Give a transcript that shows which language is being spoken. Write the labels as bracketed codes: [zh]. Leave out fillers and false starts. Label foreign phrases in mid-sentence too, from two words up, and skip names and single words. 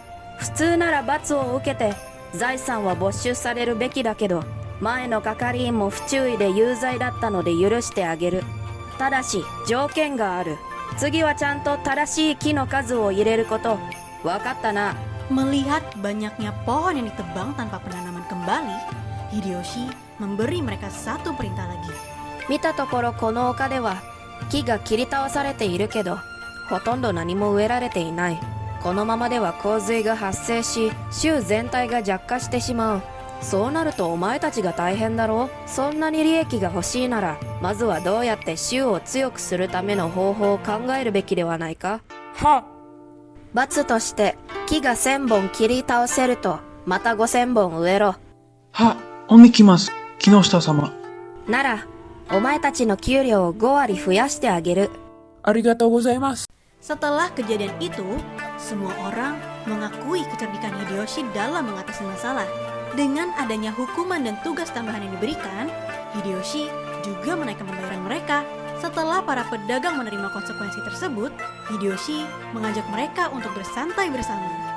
[ja] 普通なら罰を受けて、財産は没収されるべきだけど、前の係員も不注意で有罪だったので許してあげる。ただし、条件がある。次はちゃんと正しい木の数を入れること。わかったな。 [id] Melihat banyaknya pohon yang ditebang tanpa penanaman kembali, Hideyoshi memberi mereka satu perintah lagi. [ja] 見たところこの丘では木が切り倒されているけど、ほとんど何も植えられていない。このままでは洪水が発生し、州全体が弱化してしまう。そうなるとお前たちが大変だろう。そんなに利益が欲しいなら、まずはどうやって州を強くするための方法を考えるべきではないか。は、罰として、木が1000本切り倒せると、また5000本植えろ。は、おみきます。木下様。なら、お前たちの給料を5割増やしてあげる。ありがとうございます。 [id] Setelah kejadian itu, semua orang mengakui kecerdikan Hideyoshi dalam mengatasi masalah. Dengan adanya hukuman dan tugas tambahan yang diberikan, Hideyoshi juga menaikkan pembayaran mereka. Setelah para pedagang menerima konsekuensi tersebut, Hideyoshi mengajak mereka untuk bersantai bersama.